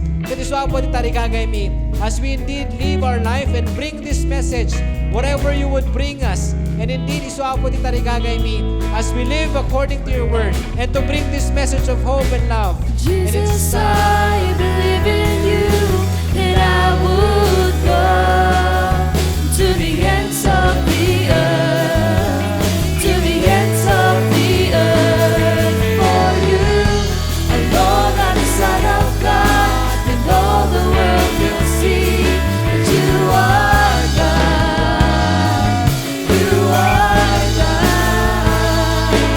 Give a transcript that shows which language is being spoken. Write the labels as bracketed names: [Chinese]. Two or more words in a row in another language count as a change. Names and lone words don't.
[Iloko] Kaya so Apo ti tarigagay mi, [English] as we indeed live our life and bring this message, whatever you would bring us, and indeed [Iloko] iso Apo ti tarigagay mi, [English] as we live according to your word, and to bring this message of hope and love. Jesus, I believe in you, that I would go to the ends of the earth, to the ends of the earth, for you alone are the Son of God, and all the world will see that you are God, you are God.